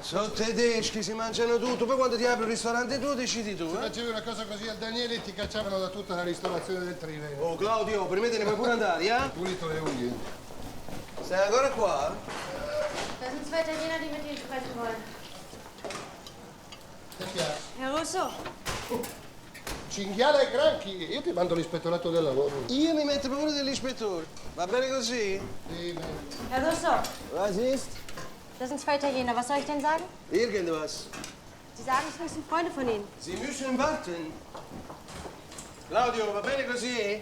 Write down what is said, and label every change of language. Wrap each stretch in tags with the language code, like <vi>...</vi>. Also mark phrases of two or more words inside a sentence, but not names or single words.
<it>Sono tedeschi, si mangiano tutto, poi quando ti apri il ristorante tu decidi tu, Se facevi una cosa così al Daniele ti cacciavano da tutta la ristorazione del Triveno. Oh Claudio, per me te ne puoi pure andare, eh? Pulito le unghie. Stai ancora qua?</it> <de>Da sind zwei Italiener, die mit Ihnen sprechen wollen.</de> <it>Che piace?</it> <de>Herr Russo,</de> <it>Cinghiale e granchi, io ti mando l'ispettorato del lavoro. Io mi metto paura dell'ispettore. Va bene così? Sì, bene.</it> <de>Herr Russo, Was ist? das sind zwei Italiener. Was soll ich denn sagen? Irgendwas. Sie sagen, es müssen Freunde von Ihnen. Sie müssen warten.</de> <it>Claudio, va bene così?</it>